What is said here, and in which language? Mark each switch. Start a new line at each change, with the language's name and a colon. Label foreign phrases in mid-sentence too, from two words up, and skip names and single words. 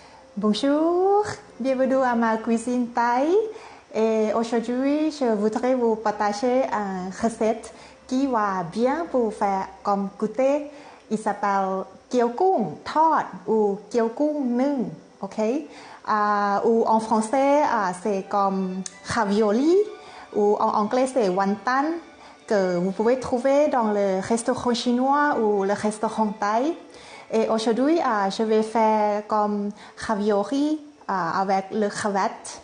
French: Bonjour, bienvenue à ma cuisine thaï. Et aujourd'hui, je voudrais vous partager une recette qui va bien pour faire comme goûter. Il s'appelle kiêu cung thot ou kiêu cung นึ่ง, ok? Ou en français, c'est comme ravioli ou en anglais, c'est wonton que vous pouvez trouver dans le restaurant chinois ou le restaurant thaï. Et aujourd'hui, je vais faire comme ravioli avec le crevette.